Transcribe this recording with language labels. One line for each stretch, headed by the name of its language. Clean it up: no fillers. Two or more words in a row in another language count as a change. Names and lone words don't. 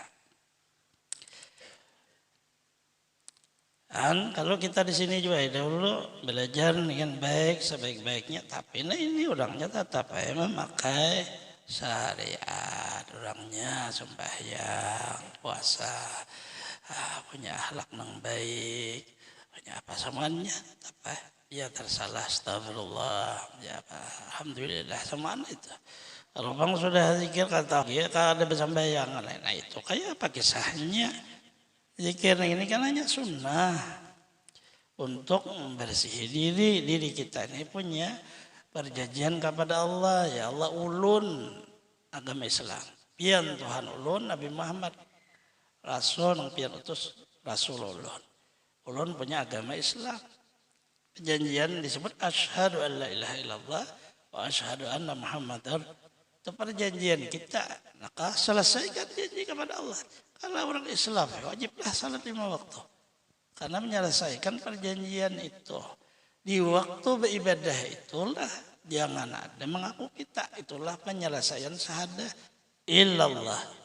Indonesian: Dan kalau kita di sini juga dahulu belajar dengan baik sebaik-baiknya, tapi nah ini orangnya tetap memakai syariat, orangnya sembahyang, puasa, punya akhlak yang baik, punya apa semuanya, apa dia tersalah, astagfirullah, ya apa, alhamdulillah semuanya itu. Kalau bang sudah zikir kata dia kalau ada bersembahyang, nah itu kayak apa kisahnya? Zikir ini kan hanya sunnah untuk membersihi diri kita ini punya perjanjian kepada Allah.
Banjar: Ya Allah ulun agama Islam, pian Tuhan ulun Nabi Muhammad Rasul yang pian utus Rasul ulun punya agama Islam.
Indonesian: Perjanjian disebut
Arabic: أشهد أن لا إله إلا الله وأشهد أن محمدا.
Indonesian: Itu perjanjian kita. Maka selesaikan janji kepada Allah. Kalau orang Islam wajiblah salat 5 waktu. Karena menyelesaikan perjanjian itu. Di waktu beribadah itulah jangan ada mengaku kita. Itulah penyelesaian syahadah illallah.